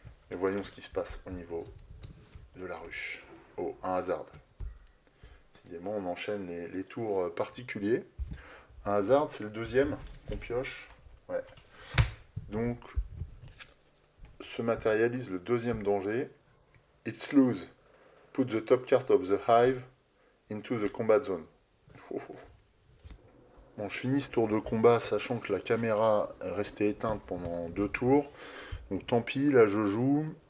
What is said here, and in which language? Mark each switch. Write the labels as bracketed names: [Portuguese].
[French] Et voyons ce qui se passe au niveau de la ruche. Oh, un hasard. Décidément, on enchaîne les tours particuliers. Un hasard, c'est le deuxième qu'on pioche. Ouais. Donc, se matérialise le deuxième danger. [English] It's loose. Put the top card of the hive into the combat zone. Oh, oh. [French] Bon, je finis ce tour de combat sachant que la caméra est restée éteinte pendant 2 tours. Donc tant pis, là je joue.